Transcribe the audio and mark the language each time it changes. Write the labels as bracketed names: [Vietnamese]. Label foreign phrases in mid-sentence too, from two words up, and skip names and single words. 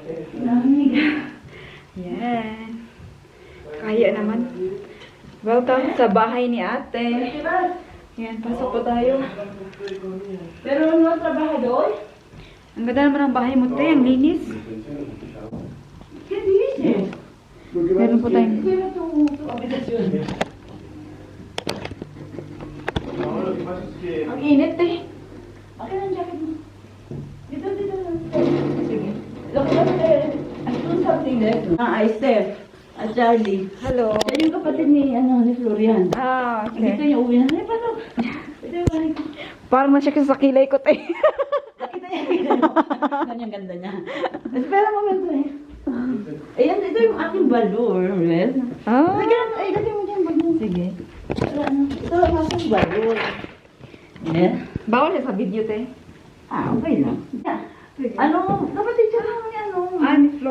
[Filipino] Yan. Kaya naman. Welcome sa bahay ni ate. Yan, pasok po tayo. Pero ano trabaho doon? Ang ganda naman ang bahay mo, te. Ang linis. Meron po tayong... [Spanish] No, lo que pasa es que [Filipino] Ang init, te. Okay lang jacket mo. Dito. Sige. [English] Look, I do something there. [Filipino] Ay, Steph. At Charlie. Hello. Yan yung kapatid ni Florian. Ah, Dito okay. yung uwi na. Ay, paano? Ito yung balik ko. Parang na-check sa kilay ko, te. Nakita niya. Ganyan ganda niya. [Spanish] Espera un momento eh. [Filipino] Ayan, ito yung aking balor, Red. Ah. Ay, kasi mo dyan balor. Sige. Ito ang aking balor. Yeah. Bawal siya sa video, te. Okay lang. Ano, kapatid siya lang ni ano. Ni Flor.